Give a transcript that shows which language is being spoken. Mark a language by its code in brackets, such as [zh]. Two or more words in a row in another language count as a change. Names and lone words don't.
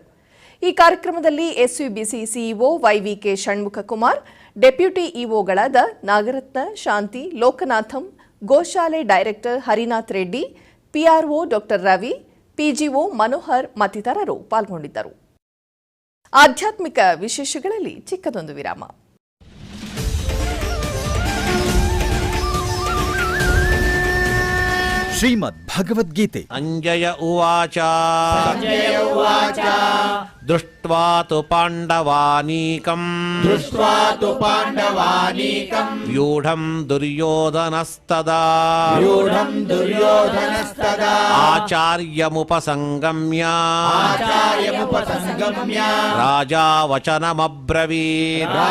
[kn] ಈ ಕಾರ್ಯಕ್ರಮದಲ್ಲಿ ಎಸ್ಯುಬಿಸಿ ಸಿಇಒ ವೈವಿಕೆ ಷಣ್ಮುಖಕುಮಾರ್, ಡೆಪ್ಯೂಟಿ ಇಒಗಳಾದ ನಾಗರತ್ನ, ಶಾಂತಿ, ಲೋಕನಾಥಂ, ಗೋಶಾಲೆ ಡೈರೆಕ್ಟರ್ ಹರಿನಾಥ್ ರೆಡ್ಡಿ, ಪಿಆರ್ಒ ಡಾ ರವಿ, ಪಿಜಿಒ ಮನೋಹರ್ ಮತ್ತಿತರರು ಪಾಲ್ಗೊಂಡಿದ್ದರು. ಆಧ್ಯಾತ್ಮಿಕ ವಿಶೇಷಗಳಲ್ಲಿ ಚಿಕ್ಕದೊಂದು ವಿರಾಮ. ಶ್ರೀಮದ್ ಭಗವದ್ಗೀತೆ. [sa] ಅಂಜಯ ಉವಾಚ ದೃಷ್ಟ್ವಾ ತು ಪಾಂಡವಾನೀಕಂ ವ್ಯೂಢಂ ದುರ್ಯೋಧನಸ್ತದಾ ಆಚಾರ್ಯಮುಪಸಂಗಮ್ಯ ರಾಜಾ ವಚನಮಬ್ರವೀತ್.